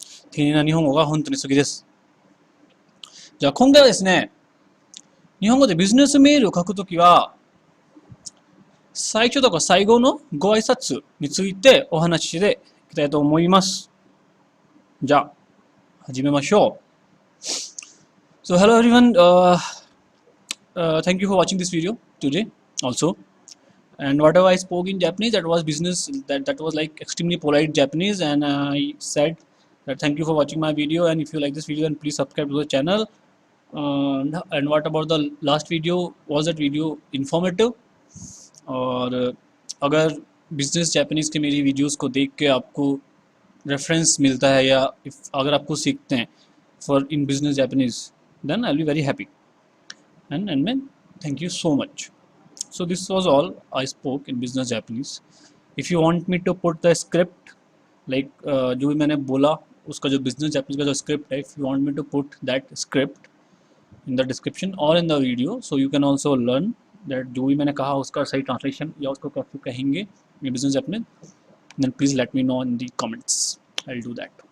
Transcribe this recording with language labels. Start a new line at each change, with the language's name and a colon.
Japanese: 丁寧な日本語が本当に好きです。じゃあ今回はですね、日本語でビジネスメールを書くときは、最初とか最後のご挨拶についてお話ししていきたいと思います。じゃあ、始めましょう。
English: So hello everyone, thank you for watching this video today also. And whatever I spoke in Japanese, that was business, that was like extremely polite Japanese, and I said that thank you for watching my video, and if you like this video, then please subscribe to the channel. And what about the last video? Was that video informative?
Hindi: और अगर business Japanese के मेरी videos को देख के आपको reference मिलता है या अगर आपको सीखते हैं for in business Japanese,
English: then I'll be very happy. And man, thank you so much. So this was all I spoke in business Japanese. If you want me to put the script, like
Hindi: जो भी मैंने बोला उसका जो business Japanese का जो script है,
English: if you want me to put that script in the description or in the video, so you can also learn that
Hindi: जो भी मैंने कहा उसका सही translation या उसको कैसे कहेंगे ये business Japanese,
English: then please let me know in the comments. I'll do that.